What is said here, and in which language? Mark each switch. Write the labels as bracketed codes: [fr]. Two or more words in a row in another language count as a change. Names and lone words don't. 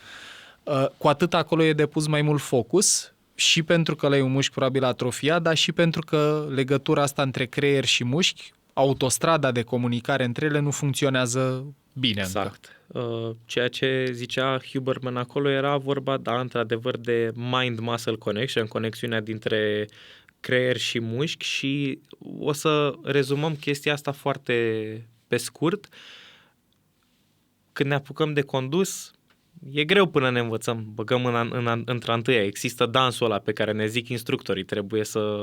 [ro] Cu atât acolo e depus mai mult focus, și pentru că ăla e un mușchi probabil atrofiat, dar și pentru că legătura asta între creier și mușchi, autostrada de comunicare între ele nu funcționează bine. Exact. Ceea ce zicea Huberman acolo era vorba, da, într-adevăr, de [en] mind-muscle connection, [ro] conexiunea dintre creier și mușchi și o să rezumăm chestia asta foarte pe scurt. Când ne apucăm de condus, e greu până ne învățăm, băgăm între întâia. Există dansul ăla pe care ne zic instructorii, trebuie să...